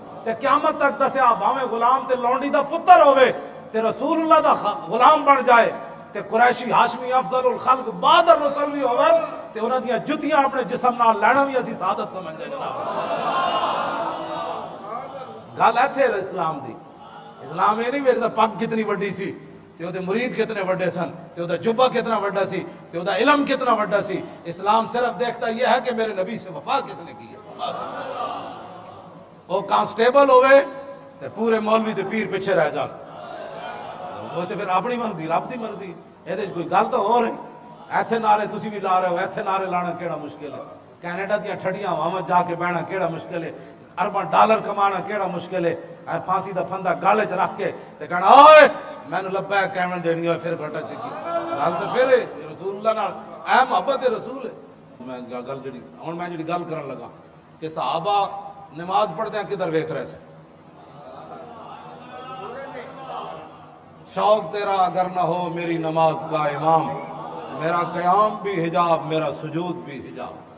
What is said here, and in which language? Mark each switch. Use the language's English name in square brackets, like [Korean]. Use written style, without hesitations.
[Punjabi] تے قیامت تک دسیا بھاویں غلام تے لونڈی دا پتر ہوے تے رسول اللہ دا غلام بن جائے تے قریشی ہاشمی افضل الخلق بعد الرسل بھی ہوے تے انہاں دیاں جتیاں اپنے جسم نال لینا بھی اسی سعادت سمجھدے جناب. گل ایتھے اسلام دی. اسلام یہ نہیں ویکھدا پگ کتنی وڈی سی تے او دے مرید کتنے وڈے سن تے او دا جبہ کتنا وڈا سی تے او دا علم کتنا وڈا سی. [Urdu] اسلام صرف دیکھتا یہ ہے کہ میرے نبی سے وفا کس نے کی ہے. [Punjabi] او کانسٹیبل ہوئے تے پورے مولوی تے پیر پیچھے رہ جان، وہ تے پھر اپنی مرضی رب دی مرضی. یہ کوئی گل تو ہو رہی. ایتھے نعرے تسی بھی لا رہے ہو، ایتھے نعرے لانا کیڑا مشکل ہے. کینیڈا دیاں ٹھڈیاں ہواواں جا کے بہنا کیڑا مشکل ہے. ارباں ڈالر کمانا کیڑا مشکل ہے. پھانسی دا پھندا گالے چ رکھ کے تے کہنا اوئے مینوں لبیک کہن دینی ہے پھر گھٹا چکی. گل تے پھر رسول اللہ نال اے محبت رسول ہے. میں گل جڑی ہن میں جڑی گل کرن لگا کہ صحابہ نماز پڑھدے کدھر ویکھ رہے سے. [Urdu] شوق تیرا اگر نہ ہو میری نماز کا امام، میرا قیام بھی حجاب میرا سجود بھی حجاب.